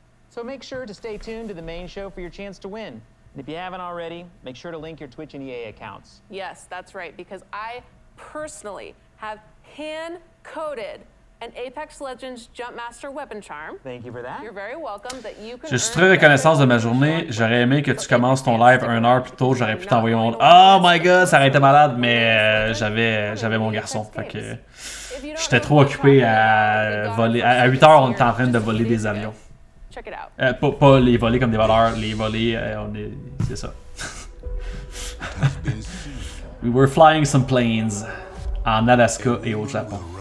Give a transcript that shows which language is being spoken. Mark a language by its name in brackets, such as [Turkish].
[English] So make sure to stay tuned to the main show for your chance to win. And if you haven't already, make sure to link your Twitch and EA accounts. Yes, that's right, because I personally have hand-coded an Apex Legends Jumpmaster weapon charm. Thank you for that. You're very welcome. That you can [French] Je suis très reconnaissant de ma journée. J'aurais aimé que tu commences ton live 1 heure plus tôt. J'aurais pu t'envoyer mon... [English] Oh my god, [French] ça aurait été malade, mais j'avais mon garçon. Fait que j'étais trop occupé à voler. À 8 heures, on était en train de voler des avions. Pas les voler comme des voleurs, les voler, c'est ça. [English] We were flying some planes [French] en Alaska et au Japon.